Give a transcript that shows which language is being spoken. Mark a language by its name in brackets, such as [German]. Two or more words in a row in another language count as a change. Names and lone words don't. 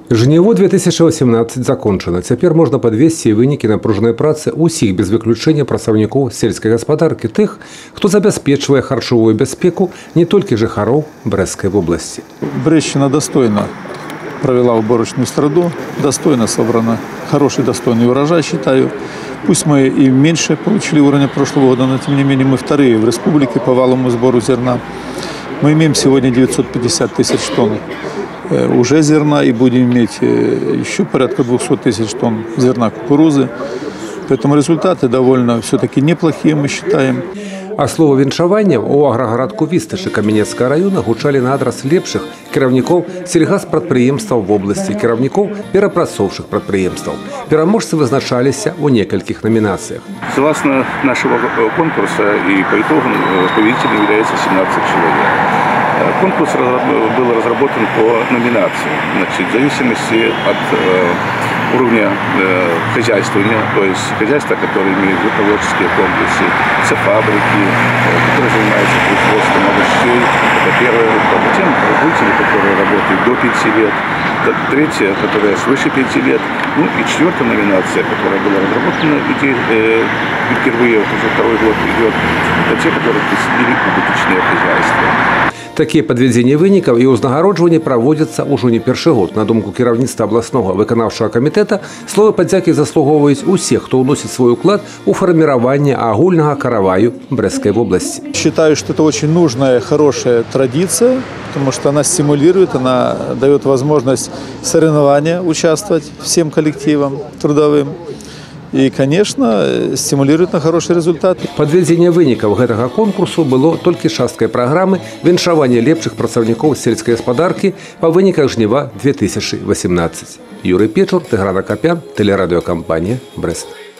[Belarusian] Жніво 2018 закончено. Цяпер можна падвесці вынікі напружанай працы ўсіх без выключэння працаўнікоў сельскай гаспадаркі, тых, хто забяспечвае харчовую бяспеку не толькі жыхароў Брэсцкай вобласці. [Russian] Брестщина достойно провела уборочную страду, достойно собрано, хороший достойный урожай, считаю. Пусть мы и меньше получили уровня прошлого года, но тем не менее мы вторые в республике по валовому сбору зерна. Мы имеем сегодня 950 тысяч тонн уже зерна и будем иметь еще порядка 200 тысяч тонн зерна кукурузы. Поэтому результаты довольно все-таки неплохие, мы считаем. [Belarusian] А слово віншавання у аграгарадку Вістачы Каменецкага района гучалі на адрас лепшых кіраўнікоў сельгаспрадпрыемстваў вобласці, кіраўнікоў перапрацоўчых прадпрыемстваў. Пераможцы вызначаліся ў некалькіх номинациях. [Russian] Согласно нашего конкурса и по итогам победителем является 17 человек. Конкурс был разработан по номинации, значит, в зависимости от уровня хозяйствования, то есть хозяйства, которые имеют животноводческие комплексы, фабрики, которые занимаются производством овощей, это первая группа. Затем производители, которые работают до 5 лет, третья, которая свыше 5 лет, ну и четвертая номинация, которая была разработана впервые, уже второй год идет, это те, которые присоединили убыточные хозяйства. [Belarusian] Такія падвядзенні вынікаў і ўзнагароджванні праводзяцца ўжо не першы год. На думку кіраўніцтва абласнога выканаўчага камітэта, словы падзякі заслугоўваюць усе, хто ўносіць свой уклад у фарміраванне агульнага караваю Брэсцкай вобласці. [Russian] Считаю, что это очень нужная, хорошая традиция, потому что она стимулирует, она дает возможность соревнования участвовать всем коллективам трудовым. И, конечно, стимулирует на хороший результат. [Belarusian] Падвядзенне вынікаў гэтага конкурсу было толькі часткай праграмы віншавання лепшых працаўнікоў сельскай гаспадаркі па выніках жніва 2018. Юрый Печур, Тыгран Акопян, тэлерадыёкампанія Брэст.